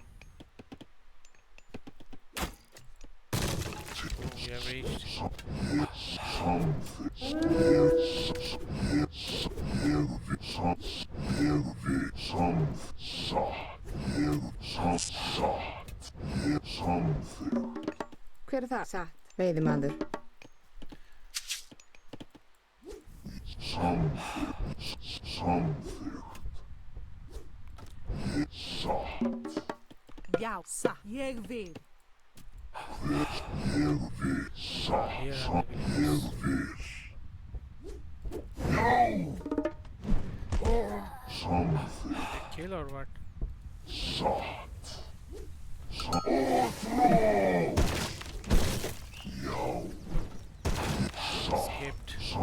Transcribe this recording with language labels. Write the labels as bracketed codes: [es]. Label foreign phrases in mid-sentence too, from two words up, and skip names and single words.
[en] We have reached. [is] Hver er það? Satt. Veiðimaður. Já, satt. Ég vil. [en] Here are the villages. Kill or what? Escaped.